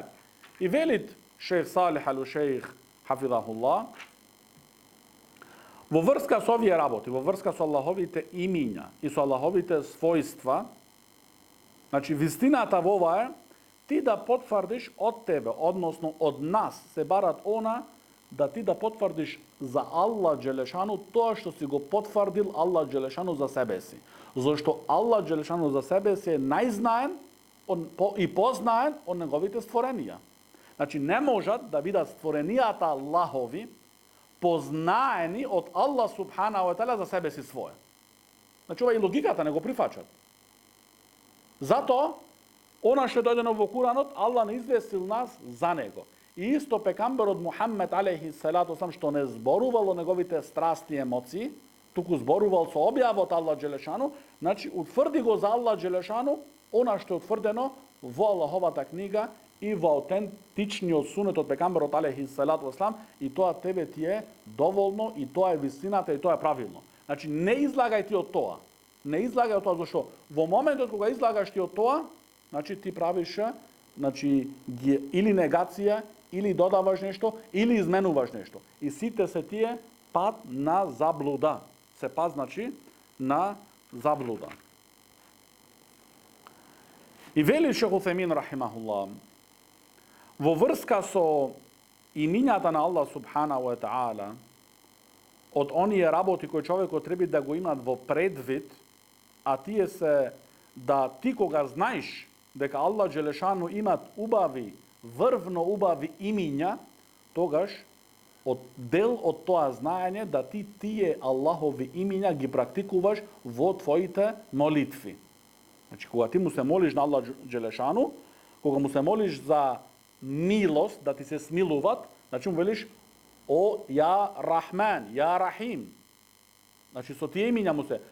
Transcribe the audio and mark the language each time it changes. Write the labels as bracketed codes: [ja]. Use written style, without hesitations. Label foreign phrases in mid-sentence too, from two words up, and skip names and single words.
[mk] И велит Шейх Салих ал-Шейх хафидахуллах, во врска со овие работи, во врска со Аллаховите имиња и со Аллаховите својства, значи, вистината во ова е ти да потврдиш од тебе, односно од нас, се барат она, да ти да потврдиш за Аллах Джелешану тоа што си го потврдил Аллах Джелешану за себе си. Зашто Аллах Джелешану за себе си е најзнаен и познаен од неговите створенија. Значи, не можат да бидат створенијата Аллахови познаени од Аллах [ar] سبحانه وتعالى [mk] за себе си своје. Значи, ова и логиката не го прифаќат. Затоа, она што дојдено во Куранот, Аллах не известил нас за него. И исто пекамберот Мухаммед [ar] عليه الصلاة والسلام [mk] што не зборувал о неговите страсти и емоции, туку зборувал со објавот Аллах Джелешану, значи утврди го за Аллах Джелешану она што е утврдено во Аллаховата книга и во аутентичниот сунет од пекамберот [ar] عليه الصلاة والسلام, [mk] и тоа тебе ти е доволно и тоа е вистината и тоа е правилно. Значи не излагај ти од тоа. Не излагај од тоа, зашто во моментот кога излагаш ти од тоа, значи ти правиш, значи, или негација, или додаваш нешто, или изменуваш нешто. И сите се тие пат на заблуда. Се пат, значи, на заблуда. И вели Шейх Уthejmin рахимахуллах, во врска со iminjata na Allah [ar] سبحانه وتعالى, [mk] od onije raboti koje čovjek treba da go ima vo predvid, a tije se da ti koga znaš дека Allah Đelešanu imat ubavi, vrvno ubavi iminja, togaš del od toa znanje da ti tije Allahovi iminja ги практикуваш во твоите молитви. Значи, кога ти му се молиш на Allah Đelešanu, кога му се молиш за милост, да ти се смилуват, значи му велиш о [ar] يا رحمن يا رحيم. [mk] Значи со тие имиња му се.